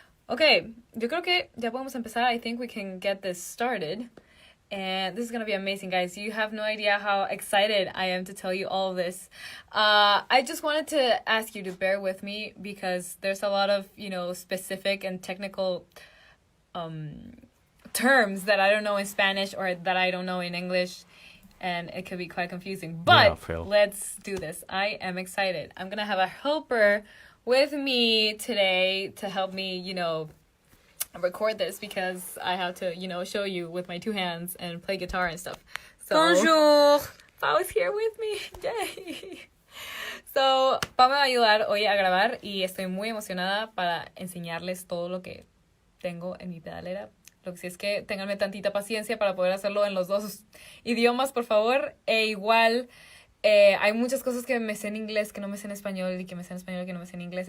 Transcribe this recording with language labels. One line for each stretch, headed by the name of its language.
Spanish: Okay, yo creo que ya podemos empezar.
English: I think we can get this started. And this is going to be amazing, guys. You have no idea how excited I am to tell you all of this. I just wanted to ask you to bear with me because there's a lot of, specific and technical terms that I don't know in Spanish or that I don't know in English. And it could be quite confusing. But let's do this. I am excited. I'm going to have a helper with me today to help me, record this because I have to, show you with my two hands and play guitar and stuff. So,
French: Bonjour.
English: Pau is here with me. Yay.
Spanish: So, Pau me va a ayudar hoy a grabar y estoy muy emocionada para enseñarles todo lo que tengo en mi pedalera. Lo que sí es que ténganme tantita paciencia para poder hacerlo en los dos idiomas, por favor. E igual, hay muchas cosas que me sé en inglés que no me sé en español y que me sé en español que no me sé en inglés.